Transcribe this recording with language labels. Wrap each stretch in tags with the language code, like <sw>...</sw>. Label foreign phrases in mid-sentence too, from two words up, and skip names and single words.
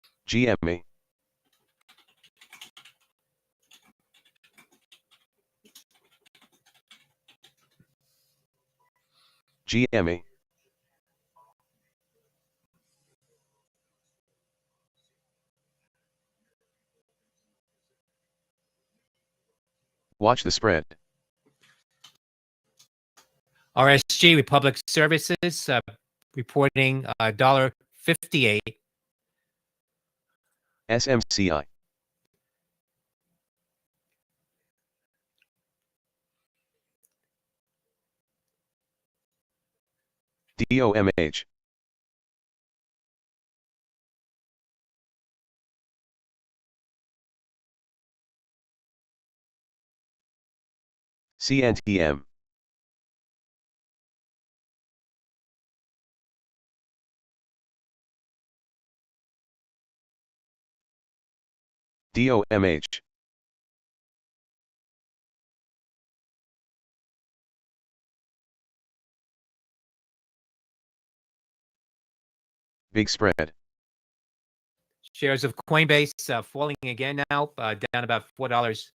<en>GME. GME. Watch the spread. RSG, Republic Services, reporting $1.58. SMCI. DOMH. CNTM. DOMH. Big spread. Shares of Coinbase falling again now, down about $4.</en>